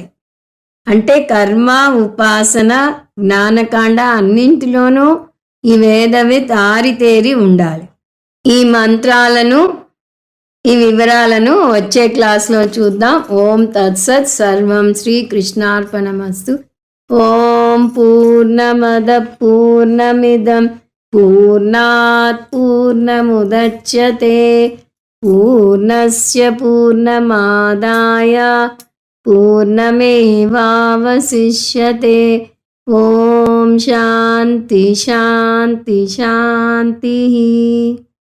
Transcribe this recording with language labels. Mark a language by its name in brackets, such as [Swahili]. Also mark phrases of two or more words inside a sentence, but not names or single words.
[Telugu] అంటే కర్మ, ఉపాసన, జ్ఞానకాండ అన్నింటిలోనూ ఈ వేదవిత్ ఆరితేరి ఉండాలి. ఈ మంత్రాలను, ఈ వివరాలను వచ్చే క్లాస్లో చూద్దాం. [Sanskrit] ఓం తత్సత్. సర్వం శ్రీకృష్ణార్పణమస్తు. ఓం పూర్ణమద పూర్ణమిదం పూర్ణాత్ పూర్ణముదచ్యతే పూర్ణస్య పూర్ణమాదాయ పూర్ణమేవావశిష్యతే. ఓం శాంతి శాంతి శాంతి.